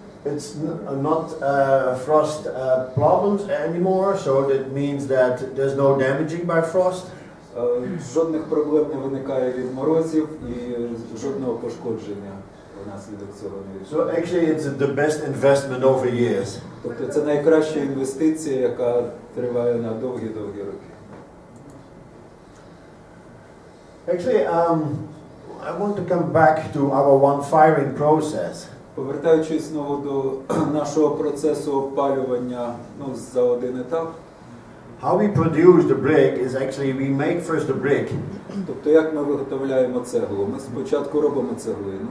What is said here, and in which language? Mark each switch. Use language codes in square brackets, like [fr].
[en] It's not frost problems anymore, so that means that there's no damaging by frost. [uk] Жодних проблем не виникає від морозів і жодного пошкодження внаслідок цього не відбувається. [en] So actually it's the best investment over years. [uk] Тобто це найкраща інвестиція, яка триває на довгі-довгі роки. [en] Actually, I want to come back to our one firing process. [uk] Повертаючись знову до нашого процесу опалювання за один етап. [en] How we produce the brick is actually we make first the brick. [uk] Тобто як ми виготовляємо цеглу? Ми спочатку робимо цеглину.